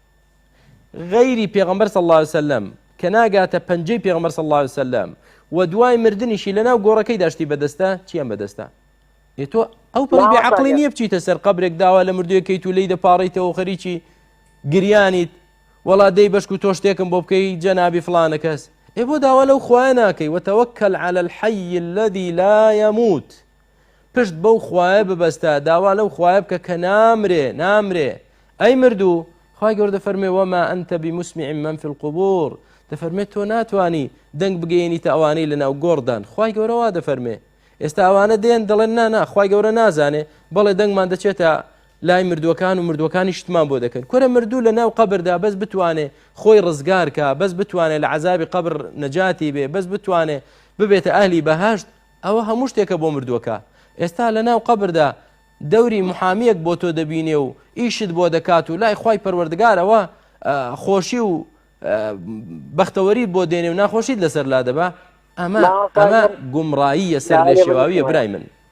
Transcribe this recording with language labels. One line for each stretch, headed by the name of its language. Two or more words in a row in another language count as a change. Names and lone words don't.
Central Kurdish: غەیری پێغەمبەر
Arabic: صلی الله علیه وسلم
Central Kurdish: کە ناگاتە پەنجەی پێغەمبەر
Arabic: صلی الله علیه وسلم
Central Kurdish: و دوای مردنیشی لەناو گۆڕەکەی داشتی بەدەستە چیان بەدەستە ئێ تۆ ئەو پەڕی بێعەقڵی نییە بچیتە سەر قەبرێک داوا لە مردوویەکەیت و لێی دەپاڕیتەوە خەریکی گریانیت وەڵا دەی بەشک و تۆ شتێکم بۆ بکەی جەنابی فڵانە کەس ئێ بۆ داوا لەو خوایە ناکەی
Arabic: وتەوەکەل عەلە الحەی الەذی لا یەموت
Central Kurdish: پشت بەو خوایە ببەستە داوا لەو خوایە بکە کە نامرێ ئەی مردوو خوای گەورە دەفەرمێ
Arabic: وەما ئەنتە بمسمع من في القبور
Central Kurdish: دەفەرمێت تۆ ناتوانی دەنگ بگەیەنیتە ئەوانەی لەناو گۆڕدان خوای گەورە وا دەفەرمێ ئێستا ئەوانە دێن دەڵێن نا خوای گەورە نازانێ بەڵێ دەنگمان دەچێتە لای مردووەکان و مردووەکانی شتمان بۆ دەکەن کورە مردوو لە ناو قەبردا بەس بتوانێ خۆی ڕزگارکە بەس بتوانێ لە عەزابی قەبر نەجاتی بێ بەس بتوانێ ببێتە ئەهلی بەهەشت ئەوە هەموو شتێکە بۆ مردووەکە ئێستا لە ناو قەبردا دەوری محامیەک بۆ تۆ دەبینێ و ئیشت بۆ دەکات و لای خوای پەروەردگارەوە خۆشی و بەختەوەریت بۆ دێنێ و ناخۆشیت لەسەر لا دەبا ئەمە گومڕاییە سەر لێ شێواویە برای من